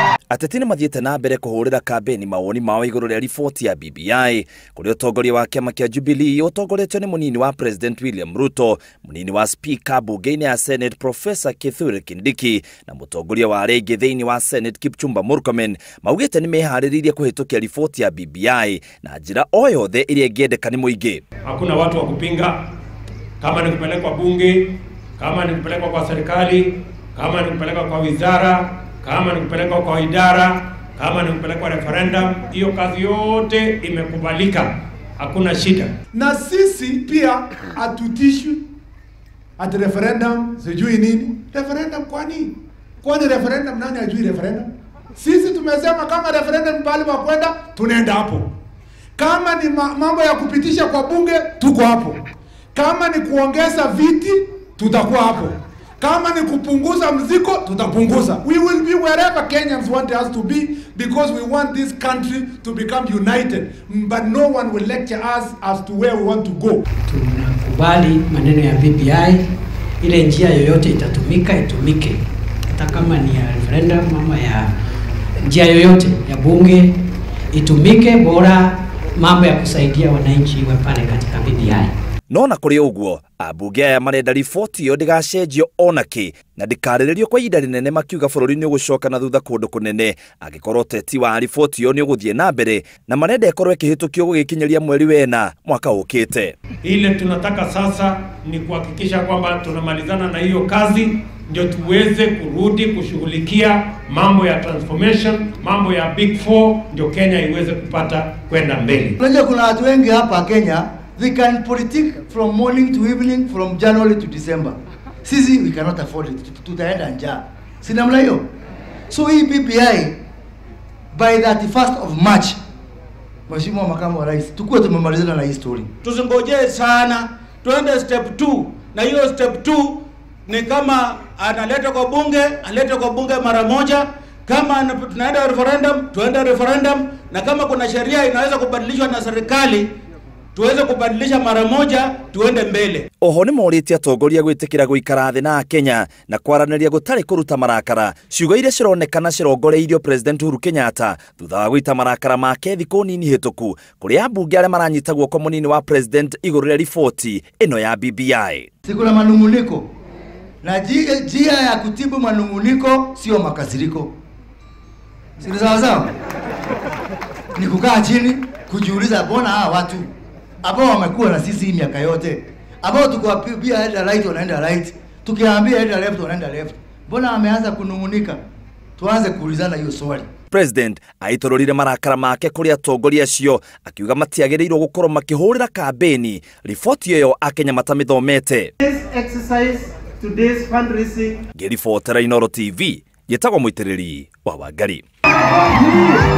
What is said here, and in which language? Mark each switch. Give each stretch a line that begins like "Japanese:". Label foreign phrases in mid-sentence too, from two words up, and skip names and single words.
Kikuyu: Ateti nĩ mathiĩte na mbere kũhũrĩra kambeni mawoni mao igũrũ rĩa riboti ya BBI kũrĩa ũtongoria wa kiama kĩa Jubilee ũtongoretio nĩ mũnini wa Presdient William Ruto, mũnini wa Speaker Ambunge-inĩ ya Senate Professor Tharaka Nithi na mũtongoria wa aria aingĩ thĩinĩ wa Senate Kipchumba Murkomen maugite nĩ mehariririe kuhitukia riboti ya BBI na njira o yothe iria ikendeka nĩ mũingĩ.
Swahili: Hakuna watu wa kupinga, kama ni kupelekwa bunge, kama ni kupelekwa kwa serikali, kama ni kupelekwa kwa wizara, kama ni kupelekwa kwa idara, kama ni kupelekwa referendum, hiyo kazi yote imekubalika. Hakuna shida. Na sisi pia atutishwi at referendum sijui nini. Referendum kwa nini? Kwani referendum nani ajui referendum? Sisi tumesema kama referendum pale mekwenda tunaenda hapo. Kama ni mambo ya kupitisha kwa bunge tuko hapo. Kama ni kuongeza viti tutakuwa hapo. Kama ni kupunguza mzigo tutapunguza.
English: We will be wherever Kenyans want us to be because we want this country to become united. But no one will lecture us as to where we want to go.
Swahili: Tunakubali maneno ya BBI, ile njia yoyote itatumika itumike. Hata kama ni ya referendum ama ya njia yoyote ya bunge itumike, bora mambo ya kusaidia wananchi iwe pale katika BBI.
Kikuyu: No na kuri uguo Ambunge aya marenda riboti yo ndigacenjio onaki na ndikarĩrĩrio kwa ihinda rĩnene makiuga bũrũri nĩ ũgũcoka na thutha kũndũ kũnene angĩkorwo ũteti wa riboti yo nĩ ũgũthiĩ na mbere na marenda ĩkorwo ĩkĩhĩtũkio gũgĩkinyeria mweri wena mwaka ũkĩte.
Swahili: Ile tunataka sasa ni kuhakikisha kwamba tunamalizana na hiyo kazi ndio tuweze kurudi kushughulikia mambo ya transformation, mambo ya Big Four, ndio Kenya iweze kupata kwenda mbele. Unajua kuna watu wengi hapa Kenya,
English: they can politic from morning to evening, from January to December. Sisi we cannot afford it.
Swahili: Tutaenda njaa. Si namna hiyo. So hii BBI
English: by 31st of March,
Swahili: Mheshimiwa Makamu wa Rais, tukue tumemalizana na hii story. Tusingojee sana, tuende step 2. Na hiyo step 2 ni kama analeta kwa bunge, alete kwa bunge mara moja. Kama tunaenda referendum, tuende referendum. Na kama kuna sheria inaweza kubadilishwa na serikali, tuweze kubadilisha mara moja tuende mbele.
Kikuyu: Oho nĩ morĩtie atongoria gwĩtĩkĩra gũikara thĩ na akenya na kwaranĩria gũtarĩ kũruta marakara. Ciugo iria cironekana cirongoreirio President Uhuru Kenyatta thutha wa gũita marakara make thikũ nini hĩtũku kũrĩa ambunge arĩa maranyita guoko mũnini wa President igũrũ rĩa riboti ĩno ya BBI.
Swahili: Sikuna manunguniko. Na njia ya kutibu manunguniko sio makasiriko. Si sawa? Ni kukaa chini kujiuliza mbona hawa watu ambao wamekuwa na sisi miaka yote, ambao tukiwaambia enda right wanaenda right, tukiwaambia enda left wanaenda left, mbona wameanza kunungunika? Tuanze kuulizana hiyo swali.
Kikuyu: President aitororire marakara make kuri atongoria acio akiuga matiagĩrĩirwo gũkorwo makĩhũrĩra kambeni riboti ĩyo akenya matamĩthomete.
English: This exercise today's fundraising.
Kikuyu: Ngĩribotera Inooro TV, njĩtagwo mũitĩrĩri wa Wangari.